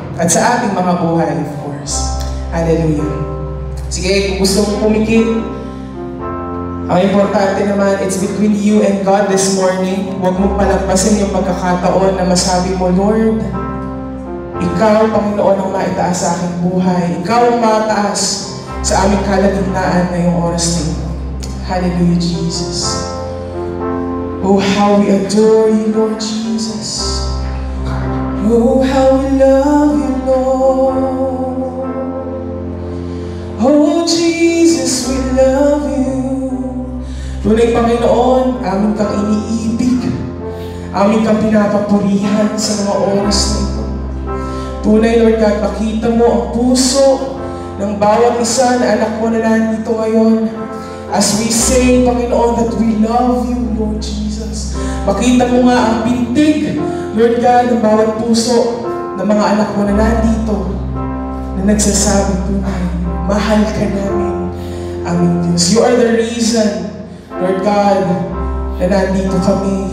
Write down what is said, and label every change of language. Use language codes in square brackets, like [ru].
[tl] At sa ating mga buhay, of course. Hallelujah. Sige, kung gusto mong pumikit, ang importante naman, [en] it's between you and God this morning. [tl] Huwag mong palagpasin yung pagkakataon na masabi mo, Lord, Ikaw, Panginoon, ang maitaas sa aking buhay. Ikaw ang mataas sa aming kalagitnaan ngayong oras na ito. [en] Hallelujah, Jesus. Oh, how we adore you, Lord Jesus. Oh, how we love you, Lord. Oh, Jesus, we love you. [tl] Tunay, Panginoon, amin kang iniibig. Amin kang pinapapurihan sa mga oras na ito. Tunay, Lord God, makita mo ang puso ng bawat isa na anak mo na nandito ngayon. [en] As we say, Panginoon, that we love you, Lord Jesus. [tl] Makita mo nga ang bintig, Lord God, ng bawat puso ng mga anak mo na nandito na nagsasabi, tunay, mahal ka namin, aming Diyos. [en] You are the reason, Lord God, [tl] na nandito kami.